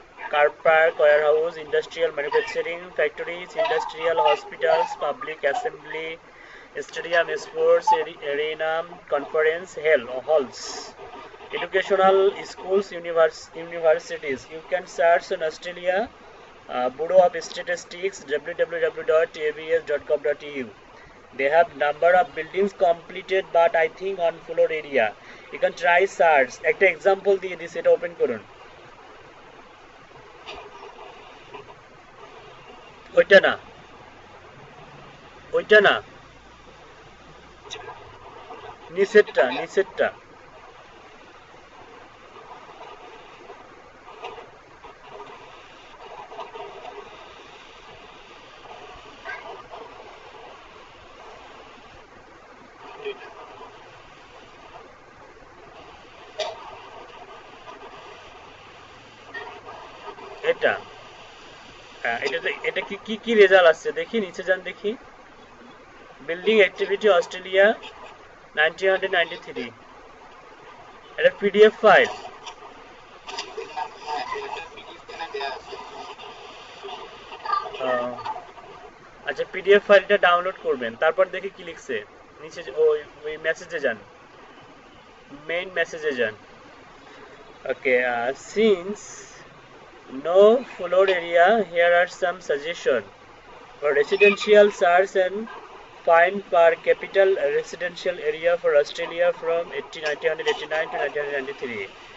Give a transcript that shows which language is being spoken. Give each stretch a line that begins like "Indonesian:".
English: car park, warehouse, industrial manufacturing, factories, industrial hospitals, public assembly, stadium, sports arena, conference halls, educational schools, universities. You can search on Australia Bureau of Statistics www.abs.gov.au. They have number of buildings completed, but I think on floor area. You can try search.
Bangla: একটা example দিয়ে দিছি, এটা open করুন। ওইটা না, ওইটা না, নিচেরটা, নিচেরটা। এটা এটা কি কি কি রেজাল্ট আসছে দেখি, নিচে যান দেখি। বিল্ডিং অ্যাক্টিভিটি অস্ট্রেলিয়া 1993, এটা পিডিএফ ফাইল। আচ্ছা, পিডিএফ ফাইলটা ডাউনলোড করবেন, তারপর দেখি কি লিখছে নিচে। ওই মেসেজে যান, মেইন মেসেজে যান।
English: Okay, since no floor area, here are some suggestions for residential search and find per capita residential area for Australia from 1989 to 1993.